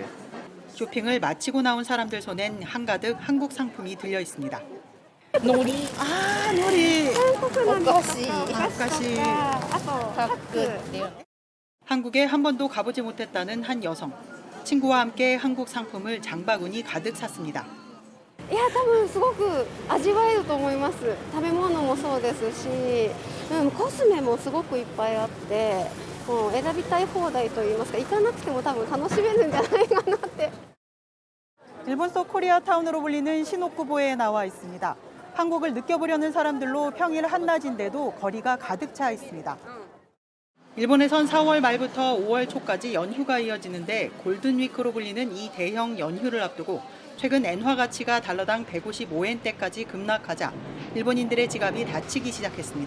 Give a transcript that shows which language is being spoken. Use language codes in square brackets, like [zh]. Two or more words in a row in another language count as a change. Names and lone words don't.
[ko] 쇼핑을 마치고 나온 사람들 손엔 한가득 한국 상품이 들려 있습니다. [ja] 놀이. 아, 놀이. 가시. [ko] 한국에 한 번도 가보지 못했다는 한 여성. 친구와 함께 한국 상품을 장바구니 가득 샀습니다. [ja] いや、多分すごく味わえると思います。食べ物もそうですし、コスメもすごくいっぱいあって、もう選びたい放題といいますか、行かなくても多分楽しめるんじゃないかなって。 [ko] 일본 속 코리아타운으로 불리는 시노쿠보에 나와 있습니다. 한국을 느껴보려는 사람들로 평일 한낮인데도 거리가 가득 차 있습니다. 일본에선 4월 말부터 5월 초까지 연휴가 이어지는데 골든위크로 불리는 이 대형 연휴를 앞두고 최근 엔화 가치가 달러당 155엔대까지 급락하자 일본인들의 지갑이 다치기 시작했습니다.